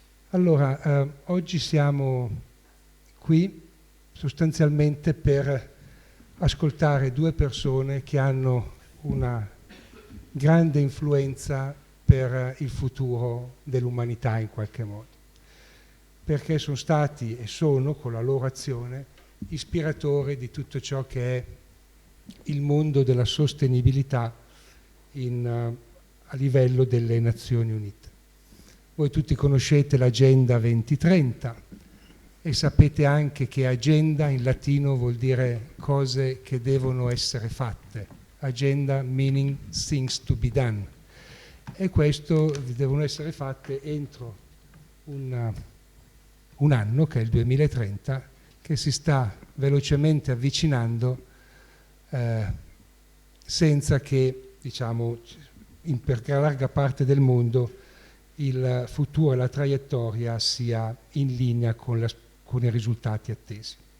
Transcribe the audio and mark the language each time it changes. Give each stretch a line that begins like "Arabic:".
Italian: Allora, oggi siamo qui sostanzialmente per ascoltare due persone che hanno una grande influenza per il futuro dell'umanità in qualche modo, perché sono stati e sono, con la loro azione, ispiratori di tutto ciò che è il mondo della sostenibilità a livello delle Nazioni Unite. Voi tutti conoscete l'Agenda 2030 e sapete anche che agenda in latino vuol dire cose che devono essere fatte.
English: Agenda meaning things to be done.
Italian: E questo devono essere fatte entro un anno, che è il 2030, che si sta velocemente avvicinando senza che, diciamo, per larga parte del mondo il futuro e la traiettoria sia in linea con i risultati attesi.